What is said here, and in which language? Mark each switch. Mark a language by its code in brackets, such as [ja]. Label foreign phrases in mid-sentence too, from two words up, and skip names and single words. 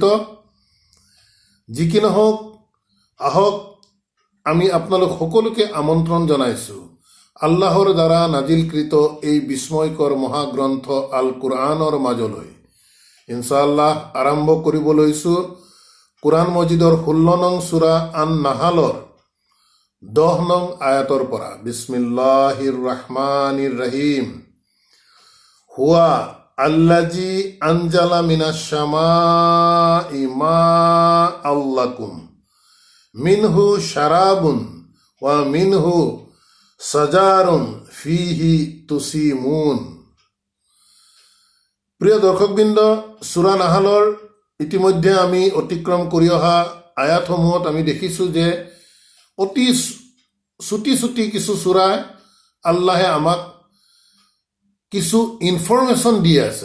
[as] যি কি নহওক, আহক আমি আপোনালোক সকলোকে আমন্ত্ৰণ জনাইছোঁ আল্লাহৰ দ্বাৰা নাজিলকৃত এই বিস্ময়কৰ মহাগ্ৰন্থ আল কুৰআনৰ মাজলৈ। ইনশাআল্লাহ আৰম্ভ কৰিব লৈছোঁ কুৰআন মজিদৰ 16 নং সূৰা আন নাহালৰ 10 নং আয়াতৰ পৰা। [ar] بسم الله الرحمن الرحيم. هو الذي أنزل من السماء ماء لكم منه شراب و منه شجر فيه تسيمون. [as] প্ৰিয় দৰ্শকবৃন্দ, সূৰা নাহালৰ ইতিমধ্যে আমি অতিক্ৰম কৰি অহা আয়াতসমূহত আমি দেখিছোঁ যে অতি চুটি চুটি কিছু সূৰাই আল্লাহে আমাক কিছু ইনফৰমেশ্যন দি আছে।